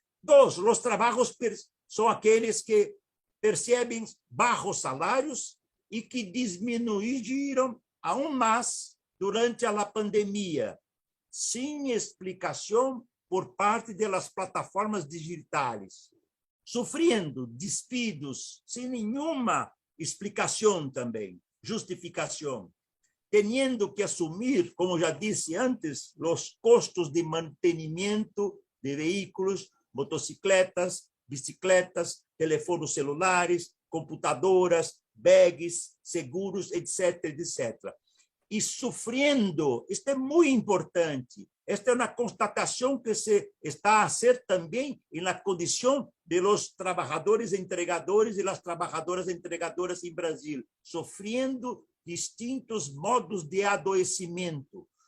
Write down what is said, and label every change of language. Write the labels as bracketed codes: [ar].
[pt] 2, os trabalhos são aqueles que percebem baixos salários e que diminuíram aún mais durante a pandemia, sem explicação por parte das plataformas digitais, sofrendo despidos sem nenhuma explicação também, justificação. [es] teniendo que asumir, como ya dije antes, los costos de mantenimiento de vehículos, motocicletas, bicicletas, teléfonos celulares, computadoras, bags, seguros, etc., etc. [pt] E sofrendo, isto é muito importante, esta é uma constatação que se está a ser também na condição de los trabalhadores entregadores e las trabalhadoras entregadoras em Brasil, sofrendo distintos modos de adoecimento.